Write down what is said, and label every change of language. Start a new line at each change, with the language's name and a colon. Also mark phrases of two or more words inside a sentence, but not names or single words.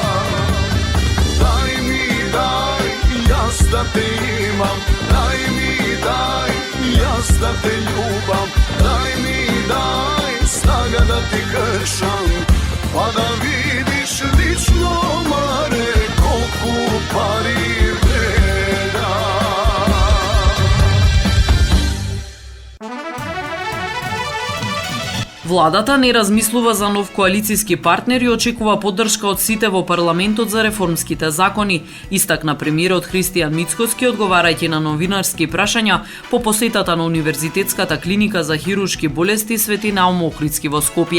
Serbian: Daj mi daj, ja da te imam. Daj mi da te ljubam. Daj mi, daj snaga da ti kršam, pa da vidiš lično mare koliko pari vreda.
Macedonian: Владата не размислува за нов коалициски партнер и очекува поддршка од сите во парламентот за реформските закони, истакна премиерот Христијан Мицкоски одговарајќи на новинарски прашања по посетата на Универзитетската клиника за хируршки болести Свети Наум Охридски во Скопје.